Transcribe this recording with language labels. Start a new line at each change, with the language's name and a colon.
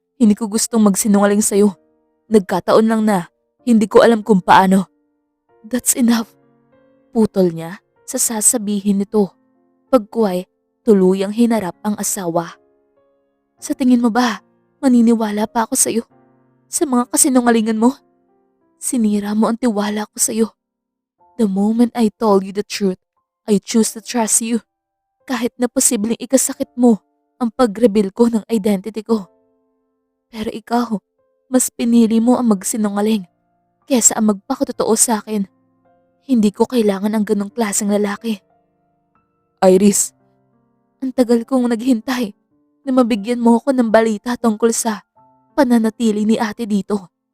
Filipino: Hindi ko gustong magsinungaling sa'yo. Nagkataon lang na hindi ko alam kung paano.
English: That's enough.
Filipino: Putol niya sa sasabihin nito. Pagkuway, tuluyang hinarap ang asawa. Sa tingin mo ba, maniniwala pa ako sa'yo? Sa mga kasinungalingan mo? Sinira mo ang tiwala ko sa'yo.
English: The moment I told you the truth, I choose to trust you.
Filipino: Kahit na posibleng ikasakit mo ang pag-reveal ko ng identity ko. Pero ikaw, mas pinili mo ang magsinungaling kesa ang magpakatotoo sa akin. Hindi ko kailangan ang ganong klaseng lalaki. Iris, ang tagal kong naghintay na mabigyan mo ako ng balita tungkol sa pananatili ni ate dito.